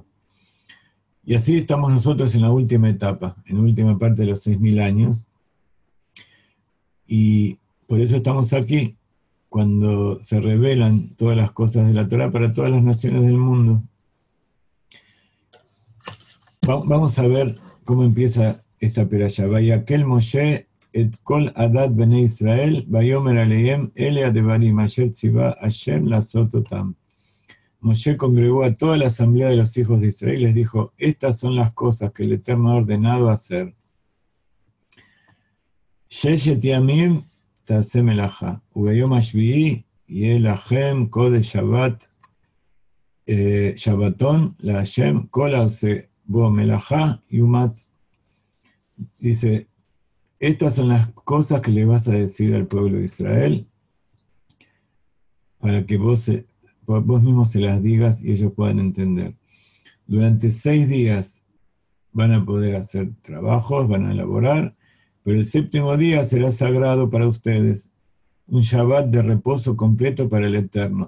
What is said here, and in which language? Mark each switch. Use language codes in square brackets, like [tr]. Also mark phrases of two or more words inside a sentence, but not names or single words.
[es] Y así estamos nosotros en la última etapa, en la última parte de los 6000 años, y por eso estamos aquí, cuando se revelan todas las cosas de la Torá para todas las naciones del mundo. Vamos a ver cómo empieza esta perashá. [he] ויקהל משה את כל עדת בני ישראל ויאמר אלהם אלה הדברים אשר צוה ה' לעשת אתם. [es] Moshe congregó a toda la asamblea de los hijos de Israel y les dijo: estas son las cosas que el Eterno ha ordenado hacer. [he] ששת ימים תעשה מלאכה וביום השביעי יהיה לכם קדש שבתון לה' כל העשה בו מלאכה יומת. [es] Dice: estas son las cosas que le vas a decir al pueblo de Israel para que vos mismos se las digas y ellos puedan entender. Durante 6 días van a poder hacer trabajos, van a elaborar, pero el 7º día será sagrado para ustedes, un Shabbat de reposo completo para el Eterno.